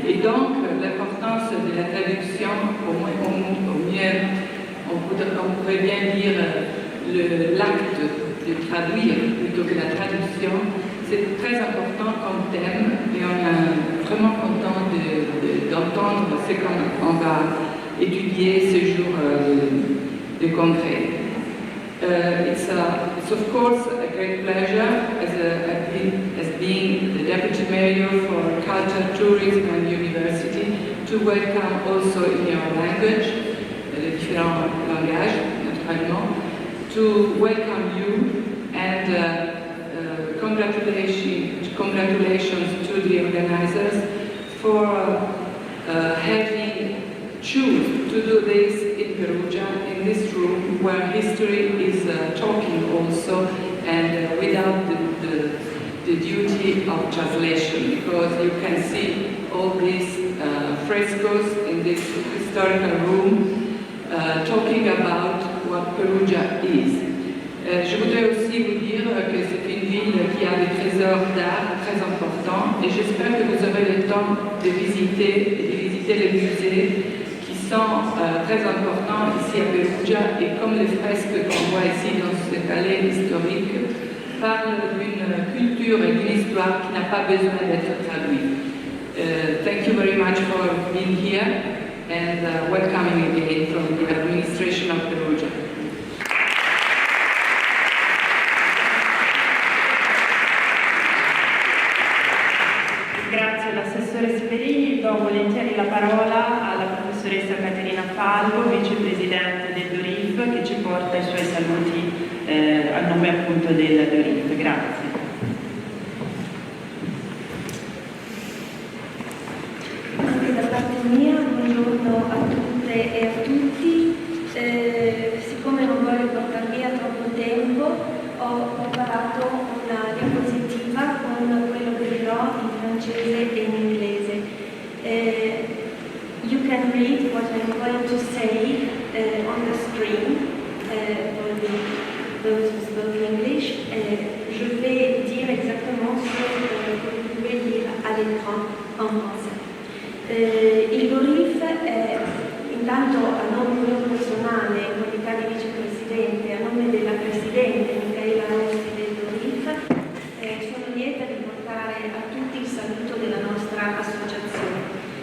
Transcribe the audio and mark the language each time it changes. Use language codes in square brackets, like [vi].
[fr] Et donc, l'importance de la traduction, au mieux, on pourrait bien dire l'acte de traduire plutôt que la traduction, c'est très important comme thème et on est vraiment content d'entendre ce qu'on va étudier ce jour de congrès. [en] It's of course a great pleasure as being the Deputy Mayor for Culture, Tourism and University to welcome also in your language, [fr] les différents langages naturellement, [en] to welcome you And congratulations to the organizers for having choose to do this in Perugia, in this room where history is talking also, and without the duty of translation, because you can see all these frescoes in this historical room talking about what Perugia is. [fr] Je voudrais aussi vous dire que c'est une ville qui a des trésors d'art très importants, et j'espère que vous aurez le temps de visiter les musées qui sont très importants ici à Perugia, et comme les fresques qu'on voit ici dans ce palais historique parlent d'une culture et d'une histoire qui n'a pas besoin d'être traduite. [en] Thank you very much for being here and welcoming again from the administration of Perugia. [it] Grazie all'assessore Severini. Do volentieri la parola alla professoressa Caterina Fallo, vicepresidente del DORIF, che ci porta i suoi saluti a nome appunto del DORIF. Grazie. Anche da parte mia, buongiorno a tutte e a tutti. Siccome non voglio portar via troppo tempo, ho preparato una diapositiva con quello che dirò in francese e in inglese. [en] You can read what I'm going to say on the screen for those who speak English. [fr] Je vais dire exactement ce que vous pouvez lire à l'écran en français. [it] Il DORIF è, intanto a nome mio personale, in qualità di vicepresidente, a nome della presidente Micaela Rossi del DORIF, sono lieta di portare a tutti il saluto della nostra associazione.